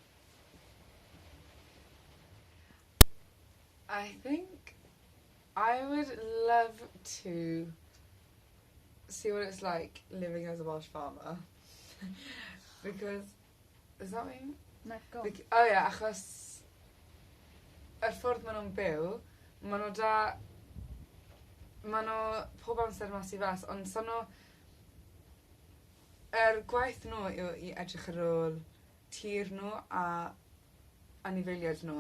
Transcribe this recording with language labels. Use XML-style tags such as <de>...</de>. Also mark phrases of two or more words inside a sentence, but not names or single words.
<en>I think I would love to see what it's like living as a Welsh farmer. Because is that what you mean? No, go on.</en> <cy>Achos yr ffordd maen nhw'n byw, maen nhw pob amser mas i fas, ond so nhw gwaith nhw yw i edrych ar ôl tir nhw a anifeiliaid nhw.</cy>